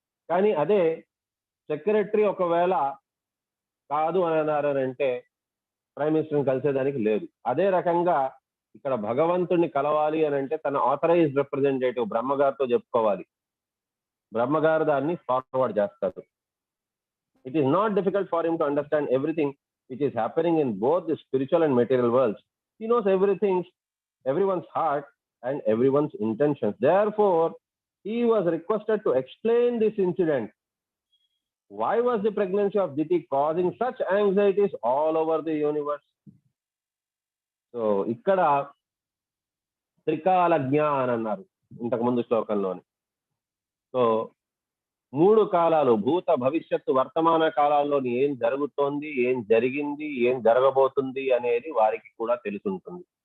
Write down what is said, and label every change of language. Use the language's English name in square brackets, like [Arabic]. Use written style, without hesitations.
[Telugu] కానీ అదే సెక్రటరీ ఒకవేళ కాదు అని అన్నారు అని అంటే ప్రైమ్ మినిస్టర్ని కలిసేదానికి లేదు. అదే రకంగా ఇక్కడ భగవంతుడిని కలవాలి అని అంటే తన ఆథరైజ్డ్ రిప్రజెంటేటివ్ బ్రహ్మగారితో చెప్పుకోవాలి. బ్రహ్మగారు దాన్ని ఫార్వర్డ్ చేస్తారు. [English] It is not difficult for him to understand everything which is happening in both the spiritual and material worlds. He knows everything, everyone's heart and everyone's intentions. Therefore, he was requested to explain this incident. Why was the pregnancy of Diti causing such anxieties all over the universe? [Telugu] So, ikkada త్రికాలజ్ఞ అని అన్నారు ఇంతకు ముందు శ్లోకంలోని. So 3 కాలాలు, భూత భవిష్యత్తు వర్తమాన కాలాల్లోని ఏం జరుగుతోంది, ఏం జరిగింది, ఏం జరగబోతుంది అనేది వారికి కూడా తెలుసుంటుంది.